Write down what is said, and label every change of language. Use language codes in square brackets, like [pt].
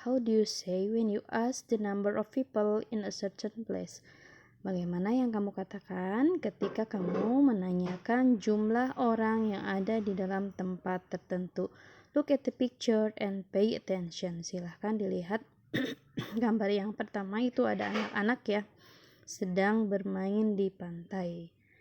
[en] How do you say when you ask the number of people in a certain place? [id] Bagaimana yang kamu katakan ketika kamu menanyakan jumlah orang yang ada di dalam tempat tertentu? [en] Look at the picture and pay attention. [id] Silahkan dilihat gambar yang pertama, itu ada anak-anak ya, sedang bermain di pantai.